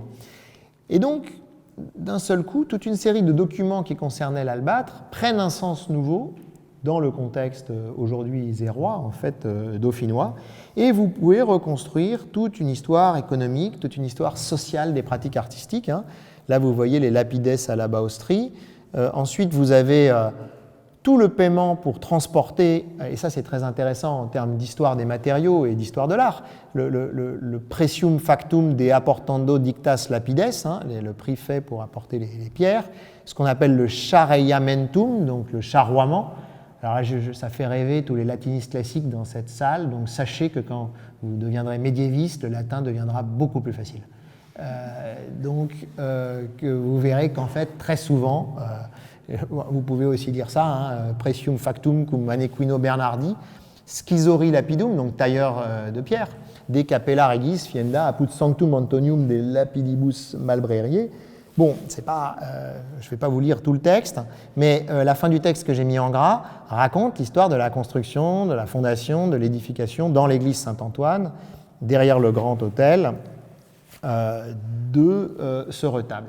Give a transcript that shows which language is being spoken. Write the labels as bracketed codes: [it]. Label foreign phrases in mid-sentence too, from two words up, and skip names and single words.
[fr] Et donc, d'un seul coup, toute une série de documents qui concernaient l'albâtre prennent un sens nouveau dans le contexte aujourd'hui isérois, en fait dauphinois, et vous pouvez reconstruire toute une histoire économique, toute une histoire sociale des pratiques artistiques. Là, vous voyez les lapides à la Baustrie. Ensuite, vous avez tout le paiement pour transporter, et ça c'est très intéressant en termes d'histoire des matériaux et d'histoire de l'art, le [la] precium factum de apportando dictas lapides, [fr] le prix fait pour apporter les pierres, ce qu'on appelle le charreiamentum, donc le charroiement. Alors là, ça fait rêver tous les latinistes classiques dans cette salle, donc sachez que quand vous deviendrez médiéviste, le latin deviendra beaucoup plus facile. Que vous verrez qu'en fait, très souvent, vous pouvez aussi dire ça, [la] precium factum cum manequino Bernardi, schizori lapidum, [fr] donc tailleur de pierre, [la] de capella regis fienda apud sanctum Antonium de lapidibus malbreriae. [fr] Bon, je ne vais pas vous lire tout le texte, mais la fin du texte que j'ai mis en gras raconte l'histoire de la construction, de la fondation, de l'édification dans l'église Saint-Antoine, derrière le grand autel, de ce retable.